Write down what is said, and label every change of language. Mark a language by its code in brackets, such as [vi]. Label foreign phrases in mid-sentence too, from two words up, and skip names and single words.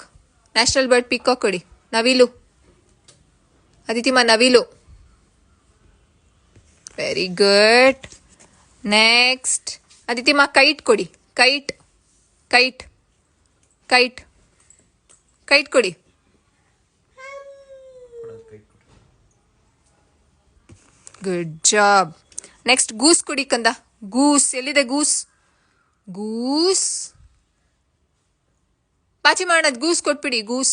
[en] national bird peacock [kn] ಕೊಡಿ. ನವಿಲು. ಅದಿತಿಮ್ಮ ನವಿಲು. [en] very good. [kn] ನೆಕ್ಸ್ಟ್ ಅದಿತಿಮ್ಮ ಕೈಟ್ ಕೊಡಿ. ಕೈಟ್. ಕೈಟ್. ಕೈಟ್. ಕೈಟ್ ಕೊಡಿ. [en] good job. next goose [kn] ಕೊಡಿ ಕಂದ. ಗೂಸ್ ಎಲ್ಲಿದೆ? ಗೂಸ್. ಗೂಸ್. ಪಾಚಿ ಮಾಡೋದು. ಗೂಸ್ ಕೊಟ್ಬಿಡಿ. ಗೂಸ್.